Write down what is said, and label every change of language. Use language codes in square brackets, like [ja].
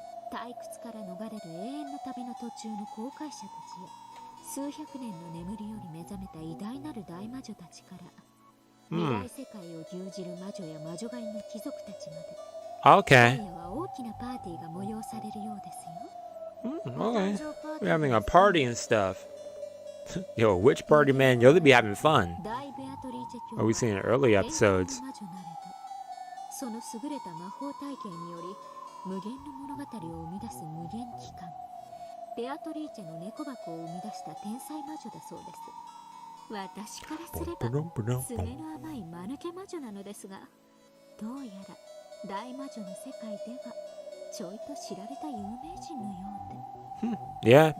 [ja] 退屈から逃れる永遠の旅の途中の航海者たちへ、数百年の眠りより目覚めた偉大なる大魔女たちから、未来世界を牛耳る魔女や魔女狩りの貴族たちまで。 [en] Okay. [ja] 今夜は大きなパーティーが催されるようですよ。 [en] Okay. We're having a party and stuff. Yo, which party, man? Yo, they be having fun. Oh, we seen in early episodes. [ja] その優れた魔法体系により無限の物語を生み出す無限機関ベアトリーチェの猫箱を生み出した天才魔女だそうです。私からすれば爪の甘い間抜け魔女なのですが、どうやら大魔女の世界ではちょいと知られた有名人のようで。Yeah.